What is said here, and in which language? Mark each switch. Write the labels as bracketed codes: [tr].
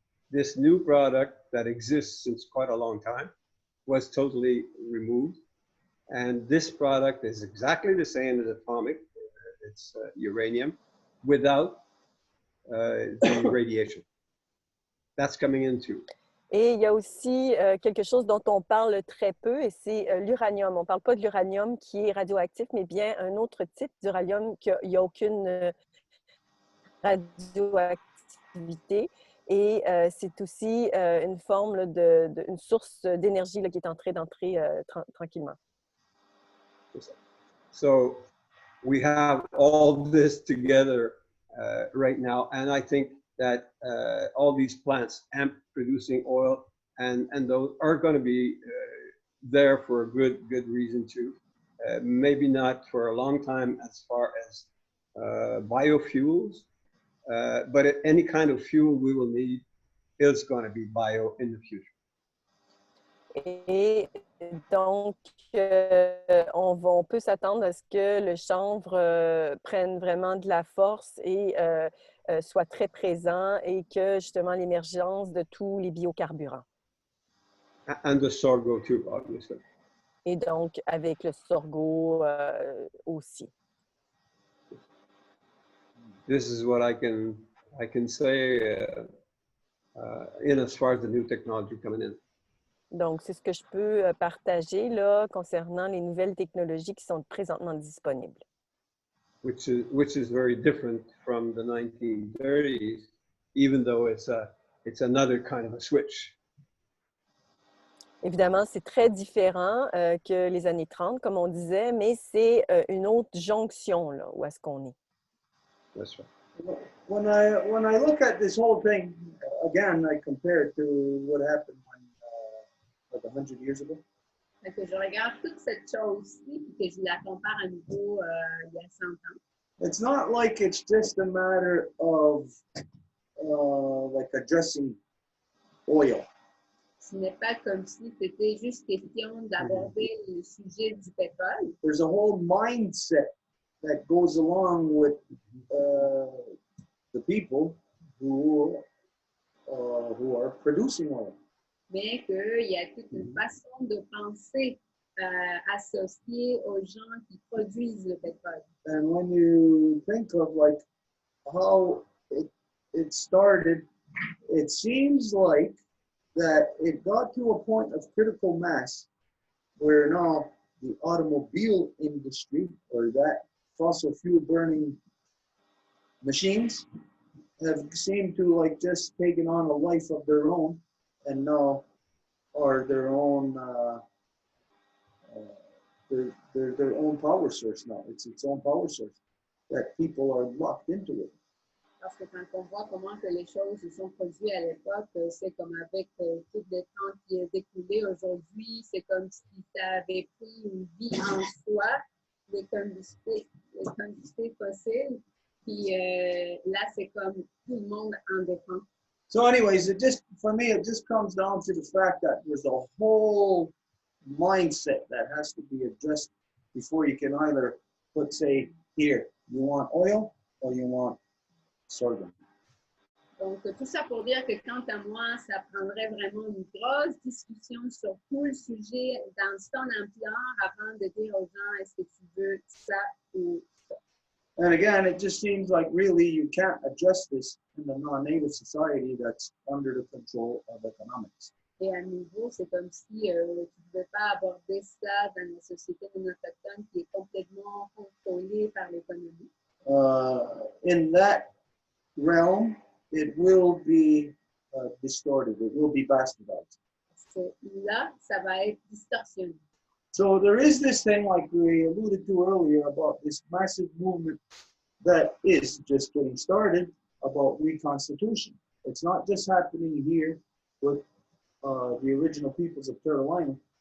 [en] This new product that exists since quite a long time was totally removed. And this product is exactly the same as atomic. It's uranium without the radiation. That's coming in too. [fr] Et il y a aussi quelque chose dont on parle très peu, et c'est l'uranium. On ne parle pas de l'uranium qui est radioactif, mais bien un autre type d'uranium qu'il n'y a aucune radioactivité. Et c'est aussi une forme là, une source d'énergie qui est en train d'entrer tranquillement. [en] So we have all this together right now, and I think that all these plants and producing oil and those are going to be there for a good reason too. Maybe not for a long time as far as biofuels, but any kind of fuel we will need is going to be bio in the future. [fr] Et donc, on peut s'attendre à ce que le chanvre prenne vraiment de la force et soit très présent et que justement l'émergence de tous les biocarburants. [en] And the sorgho too, obviously. [fr] Et donc, avec le sorgho aussi. [en] This is what I can say in as far as the new technology coming in. [fr] Donc, c'est ce que je peux partager là, concernant les nouvelles technologies qui sont présentement disponibles. [en] Which is very different from the 1930s, even though it's another kind of a switch. [fr] Évidemment, c'est très différent que les années 30, comme on disait, mais c'est une autre jonction là, où est-ce qu'on est. [en] That's right. When I look at this whole thing, again, I compare it to what happened like 100 years ago. [fr] Fait que je regarde toute cette chose-ci et que je la compare à nouveau il y a 100 ans. [en] It's not like it's just a matter of like addressing oil. [fr] Ce n'est pas comme si c'était juste question d'aborder le sujet du pétrole. [en] There's a whole mindset that goes along with the people who are producing oil. [fr] Mais qu'il y a toute une façon de penser associée aux gens qui produisent le pétrole. [en] And when you think of like how it started, it seems like that it got to a point of critical mass where now the automobile industry or that fossil fuel burning machines have seemed to like just taken on a life of their own and now are their own their own power source now. It's its own power source that people are locked into it. [fr] Parce que quand on voit comment que les choses se sont produites à l'époque, c'est comme avec tout le temps qui est découlé aujourd'hui, c'est comme si ça avait pris une vie en soi, les combustibles fossiles, puis là, c'est comme tout le monde en dépend. [en] So anyways, for me, it just comes down to the fact that there's a whole mindset that has to be addressed before you can either put, say, here, you want oil or you want sorghum. [fr] Donc, tout ça pour dire que quant à moi, ça prendrait vraiment une grosse discussion sur tout le sujet dans son ampleur avant de dire aux gens, est-ce que tu veux ça ou ça? [en] And again, it just seems like really you can't address this in a non-native society that's under the control of economics. [fr] Et à nouveau, c'est comme si tu ne pouvais pas aborder ça dans une société non autochtone qui est complètement contrôlée par l'économie. [en] In that realm, it will be distorted. It will be bastardized. [fr] Parce que là, ça va être distorsionné. [en] So there is this thing, like we alluded to earlier, about this massive movement that is just getting started about reconstitution. It's not just happening here with the original peoples of Carolina.